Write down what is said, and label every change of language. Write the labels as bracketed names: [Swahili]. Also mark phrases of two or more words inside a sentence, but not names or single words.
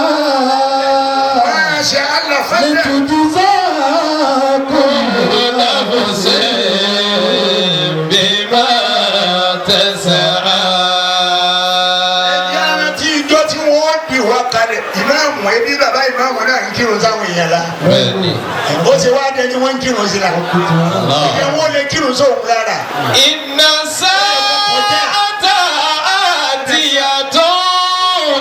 [Arabic] ما شاء الله فلان لتجزى كل نفس بما تسعى. [Yoruba] ẹ̀yà tí ìjọ tí wọ́n bí wá kalẹ̀ ìmáàmù ẹbí bàbá ìmáàmù náà ń kírun sáwọn èèyàn la bẹ́ẹ̀ni. ó ti wá dẹni wọ́n ń kírun sí la ìyẹn wọ́n lè kírun sóhun lára. [Arabic] إن الساعة آتية